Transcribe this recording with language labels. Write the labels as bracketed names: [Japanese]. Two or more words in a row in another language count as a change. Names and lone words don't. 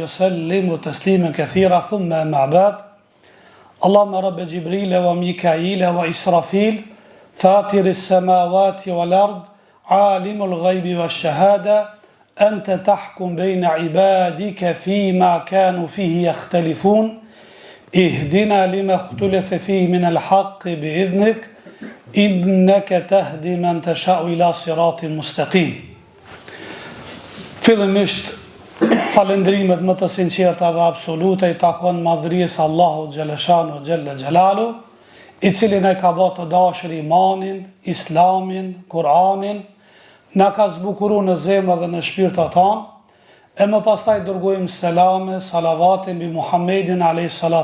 [Arabic] وسلم تسليما كثيرا ثم مع بعد اللهم رب جبريل وميكائيل وإسرافيل فاطر السماوات والأرض عالم الغيب والشهادة أنت تحكم بين عبادك فيما كانوا فيه يختلفون اهدنا لما اختلف فيه من الحق بإذنك إنك تهدي من تشاء إلى صراط مستقيم. [Albanian] Fillimisht, falendrimet më të sinqerta dhe absolute i takon madhërisë Allahu [Arabic] جل شأنه جل جلاله, [Albanian] i cili ne ka bërë të dashur imanin, islamin, Kur'anin, na ka zbukuru në zemra dhe në shpirtat tanë, e më pastaj dërgojmë selame, salavatin bi Muhammedin a.s.